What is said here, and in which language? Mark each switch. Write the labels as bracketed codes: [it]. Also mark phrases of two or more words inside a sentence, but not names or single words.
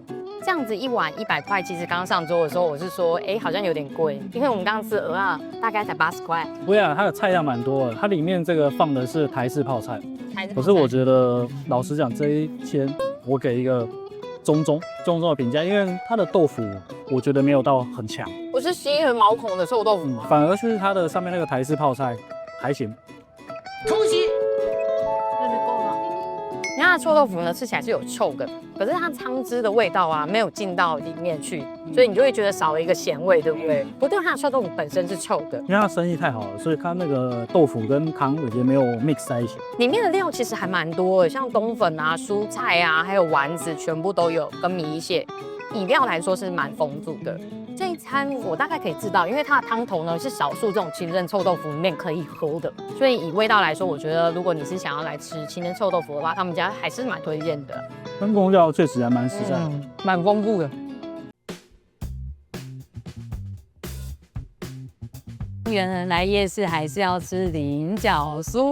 [zh] 這樣子一碗100塊，其實剛上桌的時候我是說，好像有點貴，因為我們剛剛吃蚵仔大概才80塊。不會啊，它的菜量蠻多的，它裡面這個放的是台式泡菜。可是我覺得，老實講，這一間我給一個中中的評價，因為它的豆腐我覺得沒有到很強，不是吸人毛孔的臭豆腐嗎？反而是它的上面那個台式泡菜還行。空襲，那就夠了。你看它的臭豆腐呢，吃起來是有臭的，可是它湯汁的味道啊沒有進到裡面去，所以你就會覺得少了一個鹹味，對不對？不對，它的臭豆腐本身是臭的，因為它生意太好了，所以它那個豆腐跟湯已經沒有 mix 在一起。裡面的料其實還蠻多的，像冬粉啊、蔬菜啊，還有丸子，全部都有，跟米血。以料來說是蠻豐足的。這一餐我大概可以知道，因為它的湯頭呢是少數這種清蒸臭豆腐裡面可以喝的，所以以味道來說，我覺得如果你是想要來吃清蒸臭豆腐的話，他們家還是蠻推薦的。分工料確實還蠻實在，蠻豐富的。原來來夜市還是要吃菱角酥，